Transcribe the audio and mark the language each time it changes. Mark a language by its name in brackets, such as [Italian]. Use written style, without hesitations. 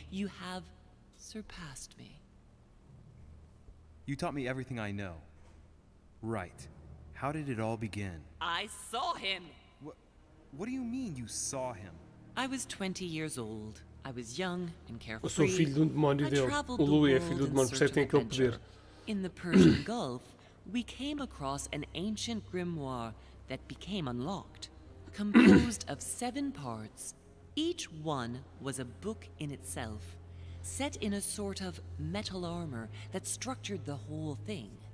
[English] You have surpassed me. You taught me everything I know. Right. How did it all begin? I saw him. What do you mean you saw him? I was 20 years old. I was young and carefree. [Portuguese] Eu sou filho de demónio dele. O Louis é filho do demónio, por isso é que tem aquele poder. [English] In the Persian Gulf, we came across an ancient grimoire that became unlocked, composed of 7 parts. Each one was a book in itself, set in a sort of metal armor that structured the whole thing.